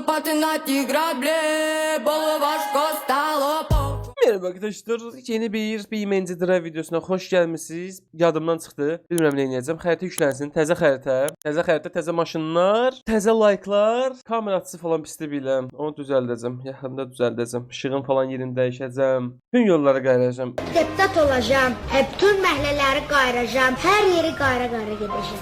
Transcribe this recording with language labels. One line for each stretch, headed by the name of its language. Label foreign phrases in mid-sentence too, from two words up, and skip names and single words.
Ukrainian: наступати грабли, было важко стало.
Turkish: Merhaba arkadaşlar, yeni bir BeamNG Drive videosuna hoş gelmişsiniz.
Azerbaijani: Yadımdan çıxdı, bilmirəm nə edəcəm. Xəritə yüklənsin, təzə xəritə, təzə maşınlar, təzə like'lar, kamera açısı falan pisli biləm. Onu düzəldəcəm, yaxında düzəldəcəm. İşığın falan yerini dəyişəcəm. Bütün yolları qayıracağam. Deputat olacağım, bütün məhəllələri qayıracağım, hər yeri qayıra-qayıra gedəcəm.